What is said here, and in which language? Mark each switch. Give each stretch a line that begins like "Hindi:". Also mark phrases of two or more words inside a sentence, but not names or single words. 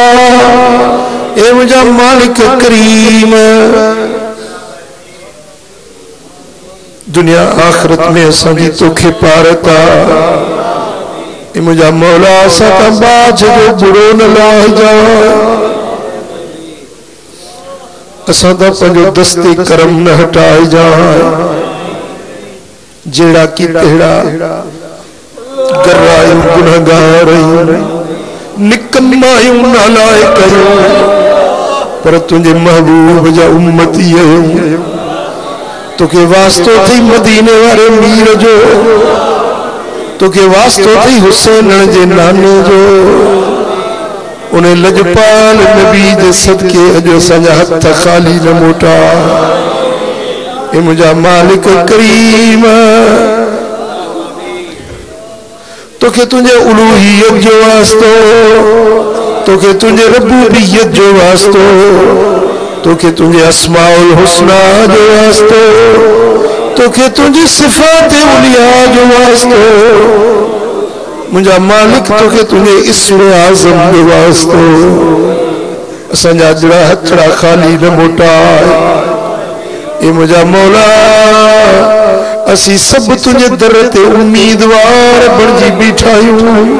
Sindhi: ए मुझा मालिक करीम दुनिया आखिरत में असांजी तोखे पारता। ए मुझा मौला असां खां बाज जो बुरो न लाहिजा। असां दा पंजो दस्ते करम न हटाए जाए जेड़ा की तेड़ा गरायूं गुनहगार निकम्मायूं नालायक पर तुझे महबूब जा उम्मती तो के वास्तो थी मदीने वाले मीर जो तो के वास्तो थी हुसैन जे नाने जो उन्हें लजपाल नबी दे सदके अजो सजा हथ खाली न मोटा ए मुझा मालिक करीम तो के तुझे उलूहियत जो वास्तो तो के तुझे रबूबियत जो वास्तो तो के तुझे अस्माउल हुस्ना जो वास्तो तो के तुझे सिफात उलिया जो वास्तो मुझा मालिक तो के तुझे इस्म आज़म जो वास्तो असंजा जड़ा हथड़ा खाली न मोटा ए मुझा मौला असी सब तुझे दर ते उम्मीदवार बणजी बीठायूं